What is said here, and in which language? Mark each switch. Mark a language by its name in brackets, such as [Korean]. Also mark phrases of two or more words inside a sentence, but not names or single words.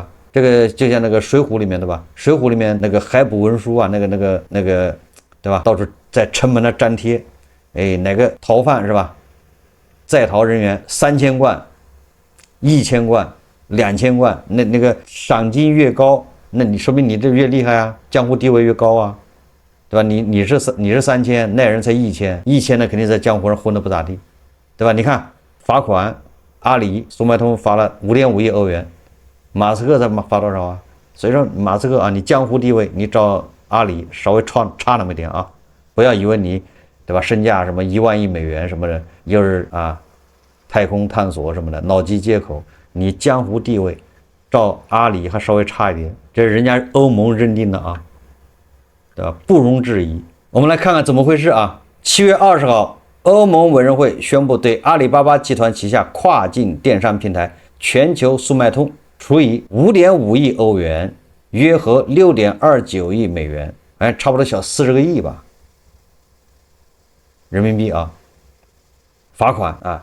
[Chinese] 這個就像那個水滸裡面對吧？水滸裡面那個海捕文書那個對吧？到處在城門那粘貼，哪個逃犯是吧？在逃人員3000貫、1000貫。2000貫，那個賞金越高， 那你說明你這越厲害啊，江湖地位越高啊，對吧？你是3000，那人才1000，1000呢肯定在江湖上混得不咋地，对吧？你看罰款，阿里、速賣通罰了5.5億歐元，馬斯克才罰多少啊？所以說馬斯克啊，你江湖地位你找阿里稍微差那麼一點啊，不要以為你對吧，身價什麼1萬億美元什麼的，又是啊太空探索什麼的，腦機接口，你江湖地位照阿里還稍微差一點，這是人家歐盟認定的啊，對吧？不容置疑。我們來看看怎麼回事啊。7 月20號，歐盟委員會宣布對阿里巴巴集团旗下跨境電商平台全球速賣通處以5.5億歐元，約合6.29億美元，哎，差不多小40個億吧，人民幣啊，罰款啊。